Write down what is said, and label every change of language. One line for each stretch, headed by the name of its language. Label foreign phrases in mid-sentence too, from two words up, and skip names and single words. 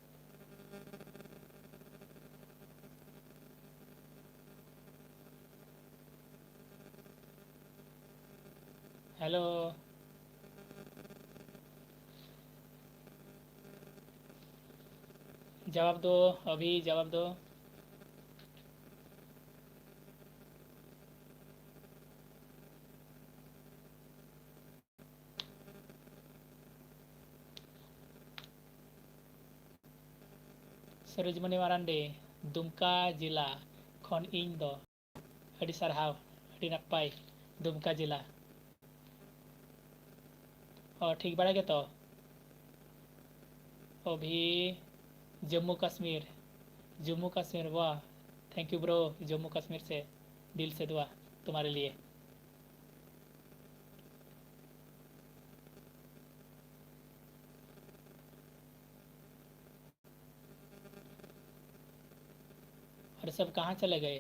Hindi: हेलो। जवाब दो, अभी जवाब दो।
Santali: ᱥᱚᱨᱳᱡᱢᱚᱱᱤ ᱢᱟᱨᱟᱱᱰᱤ ᱫᱩᱢᱠᱟ ᱡᱮᱞᱟ ᱠᱷᱚᱱ ᱤᱧ ᱫᱚ ᱟᱹᱰᱤ ᱥᱟᱨᱦᱟᱣ, ᱟᱹᱰᱤ ᱱᱟᱯᱟᱭ ᱫᱩᱢᱠᱟ ᱡᱮᱞᱟ।
Hindi: और ठीक बड़ा के तो अभी जम्मू कश्मीर, जम्मू कश्मीर, वाह।
English: thank you bro,
Hindi: जम्मू कश्मीर से दिल से दुआ तुम्हारे लिए। और सब कहाँ चले गए?